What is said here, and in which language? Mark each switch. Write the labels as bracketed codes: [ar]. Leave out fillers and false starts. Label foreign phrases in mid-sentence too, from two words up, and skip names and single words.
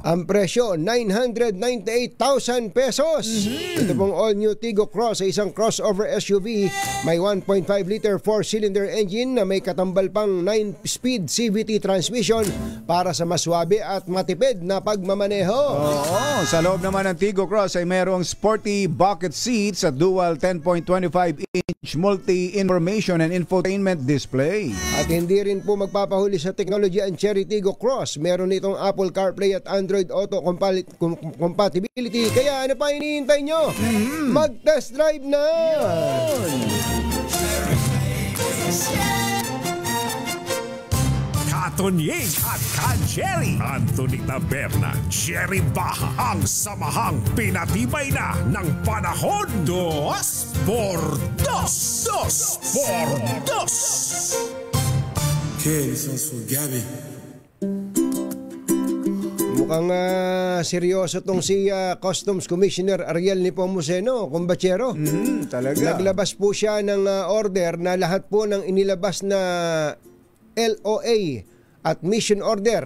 [tl] Ang presyo, 998,000 pesos. Ito pong all-new Tiggo Cross ay isang [en] crossover SUV. [tl] May [en] 1.5 liter 4-cylinder engine [tl] na may katambal pang [en] 9-speed CVT transmission [tl] para sa maswabe at matipid na pagmamaneho. Oo, sa loob naman ng Tiggo Cross ay merong [en] sporty bucket seats [tl] at [en] dual 10.25-inch multi-information and infotainment display. [tl] At hindi rin po magpapahuli sa technology ang Cherry Tiggo Cross. Meron itong Apple CarPlay at Android Auto compatibility. Kaya ano pa hinihintay nyo? Mag-test drive na! Katonying at Ka-Jerry, Anthony Taberna, Jerry Baha, ang samahang pinatibay na ng panahon. 2 por 2. 2 por 2. [es] ¿Qué es eso, Gaby? [tl] Mukhang seryoso tong si Customs Commissioner Ariel Nepomuceno, kumbachero. Talaga. Naglabas po siya ng order na lahat po ng inilabas na LOA at [en] mission order.